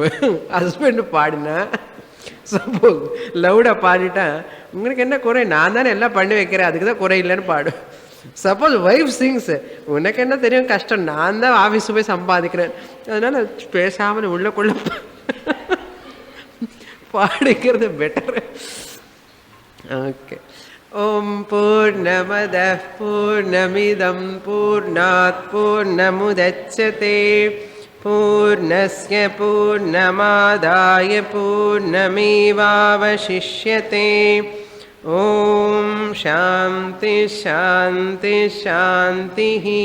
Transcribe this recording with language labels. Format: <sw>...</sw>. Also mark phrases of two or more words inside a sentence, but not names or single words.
<ta>ஹஸ்பண்டு பாடினா</ta> <en>suppose loudly</en> <ta>பாடிட்டா உங்களுக்கு என்ன குறை, நான் தானே எல்லாம் பண்ணி வைக்கிறேன், அதுக்கு தான் குறை இல்லைன்னு பாடும்.</ta> <en>suppose wife sings,</en> <ta>உனக்கு என்ன தெரியும் கஷ்டம், நான் தான் ஆஃபீஸு போய் சம்பாதிக்கிறேன், அதனால் பேசாமல் உள்ளக்குள்ளே பாடிக்கிறது பெட்டர்.</ta> <sa>ஓகே. ॐ पूर्णमदः पूर्णमिदं पूर्णात् पूर्णमुदच्यते पूर्णस्य पूर्णमादाय पूर्णमेवावशिष्यते. ॐ शान्ति शान्ति शान्ति.</sa>